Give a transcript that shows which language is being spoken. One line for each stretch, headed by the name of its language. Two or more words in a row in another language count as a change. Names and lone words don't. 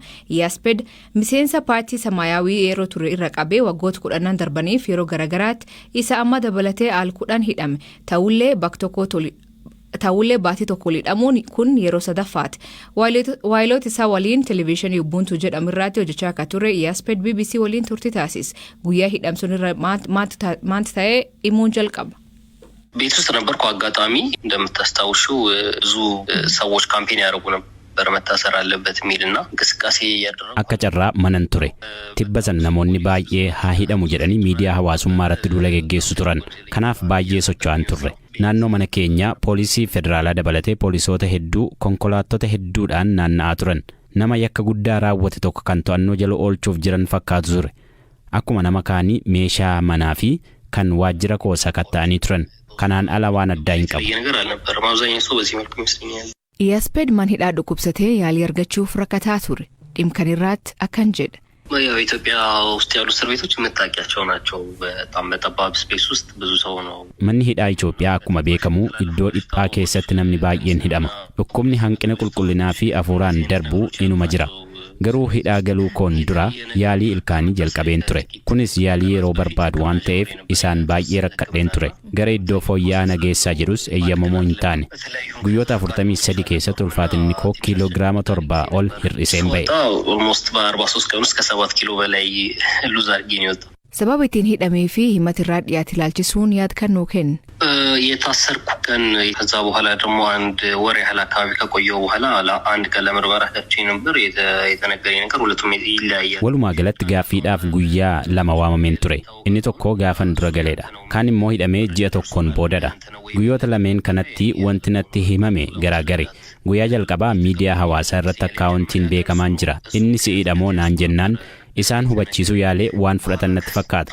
Oromo: Iyyasped miseensa paartii Samaayyaawii yeroo ture irra qabee waggoota 10 darbaniif yeroo garaagaraatti isa amma dabalatee al 10 hidhame. Ta'ullee bakka ta'ullee baatii tokko hidhamuun kun yeroo sadaffaati. Waayiloota isaa waliin televezyiinii Ubuntu jedhamu irratti hojjechaa akka ture Yasped BBC waliin turtii taasise. Guyyaa hidhamsuun irra maanti ta'ee himuun jalqaba.
Amharic: ቤት ውስጥ ነበርኩ። አጋጣሚ እንደምታስታውሽው ብዙ ሰዎች ካምፔን ያደርጉ ነበር መታሰር አለበት የሚልና እንቅስቃሴ ያደረጉ
Oromo: akka carraa manan ture tibbasan namoonni baay'ee haa hidhamu jedhanii miidiyaa hawaasummaa irratti duula geggeessu turan kanaaf baay'ee socho'an turre naannoo mana keenyaa poolisii federaalaa dabalatee poolisoota hedduu konkolaattota hedduudhaan naanna'aa turan nama yakka guddaa raawwate tokko kan to'annoo jala oolchuuf jiran fakkaatu ture akkuma nama kaanii meeshaa manaa fi kan waajjira koosaa katta'anii turan kanaan ala waan addaa hin qabu. Yasped man hidhaa dhukkubsatee yaalii argachuuf rakkataa ture. Dhimkan irratti akkan jedha.
Amharic: ኢትዮጵያ ውስጥ ያሉ እስር ቤቶች የምታውቂያቸው ናቸው። በጣም በጠባብ ስፔስ ውስጥ ብዙ ሰው ነው።
Oromo: Manni hidhaa Itoophiyaa akkuma beekamu iddoo dhiphaa keessatti namni baay'een hidhama. Dhukkubni hanqina qulqullinaa fi afuuraan darbuu inuma jira. Garuu hidhaa galuu koon dura yaalii ilkaanii jalqabeen ture. Kunis yaalii yeroo barbaadu waan ta'eef isaan baay'ee rakkadheen ture. Gara iddoo fooyya'aa nageessaa jirus eeyyamamoo hin taane. Guyyoota 43 keessatti ulfaatinni koo kiiloogiraama 7 ol hir'iseen ba'e.
Amharic: ኦልሞስት በ43 ቀን ውስጥ ከ7 ኪሎ በላይ ሉዝ አድርጌ ነው የወጣው።
Oromo: Sababa ittiin hidhamee fi himati irraa dhiyaate ilaalchisuun yaad kan nuu kenna.
Amharic: የታሰርኩ ቀን ከዛ በኋላ ደግሞ አንድ ወር ያህል አካባቢ ከቆየሁ በኋላ አንድ ቀን ለምርመራ ገብቼ ነበር። የተነገረኝ ነገር ሁለቱም ይለያያል።
Oromo: Walumaa galatti gaaffiidhaaf guyyaa lama waamameen ture. Inni tokko gaafan dura galeedha. Kaan immoo hidhamee ji'a tokkoon boodadha. Guyyoota lameen kanatti wanti natti himame garaagari. Guyyaa jalqabaa miidiyaa hawaasaa irratti akkaawuntiin beekamaan jira. Inni si'idhamoo naan jennaan isaan hubachiisuu yaalee waan fudhatan natti fakkaata.